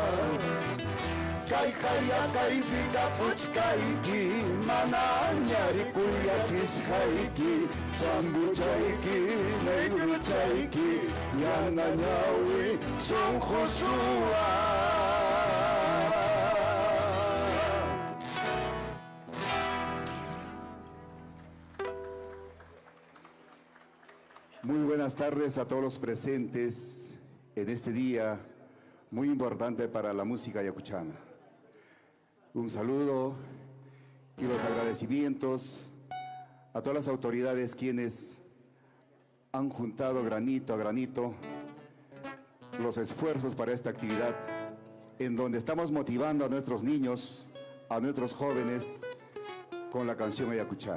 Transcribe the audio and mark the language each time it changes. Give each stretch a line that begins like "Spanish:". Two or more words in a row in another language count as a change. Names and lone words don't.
Quechua: Kaijaya kaipika puchkaiki, manañari kuyakisjaiki, sambuchaiki, negruchaiki, yanañawi sunjusua.
Spanish: buenas tardes a todos los presentes en este día muy importante para la música ayacuchana. Un saludo y los agradecimientos a todas las autoridades quienes han juntado granito a granito los esfuerzos para esta actividad, en donde estamos motivando a nuestros niños, a nuestros jóvenes, con la canción ayacuchana.